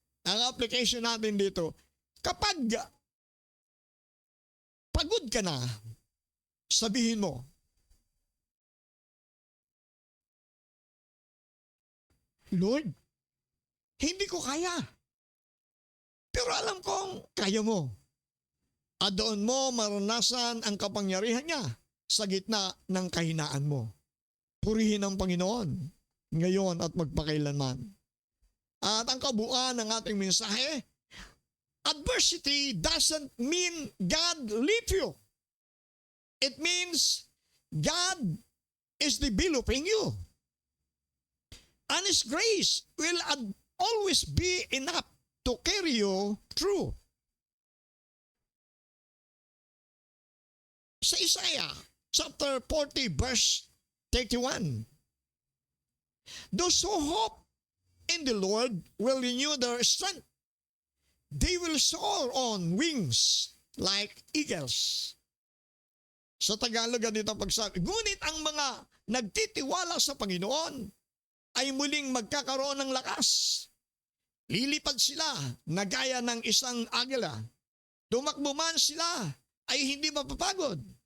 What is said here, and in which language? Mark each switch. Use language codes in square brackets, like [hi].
[tl] Ang application natin dito, kapag pagod ka na, sabihin mo, Lord, hindi ko kaya. Pero alam kong kaya mo. At doon mo maranasan ang kapangyarihan niya sa gitna ng kahinaan mo. Purihin ang Panginoon ngayon at magpakailanman. At ang kabuuan ng ating mensahe, [en] adversity doesn't mean God leave you. It means God is developing you. And His grace will always be enough to carry you through. Sa Isaiah chapter 40 verse 31, those who hope in the Lord will renew their strength. They will soar on wings like eagles. [tl] Sa Tagalog, ganito ang pagsabi, ngunit ang mga nagtitiwala sa Panginoon ay muling magkakaroon ng lakas. Lilipad sila na gaya ng isang agila. Tumakbo man sila ay hindi mapapagod.